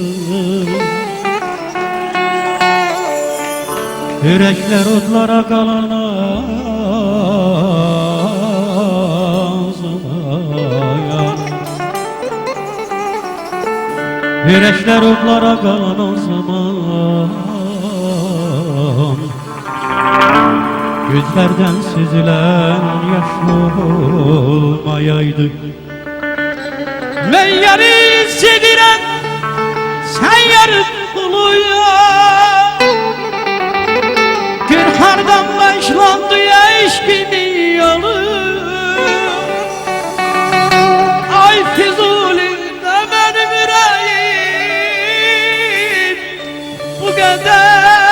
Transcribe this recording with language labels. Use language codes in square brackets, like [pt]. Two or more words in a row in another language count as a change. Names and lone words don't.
[az] Ürəklər odlara qalana zaman, ürəklər odlara qalana zaman, gözlərdən süzülən yaş olmayaydı. Mən yarı sevirəm, sən yarı buluyam. Gör hardan başlandı eşkimin yolu. [tr] Ay Füzuli'de benim yüreğim bu kadar.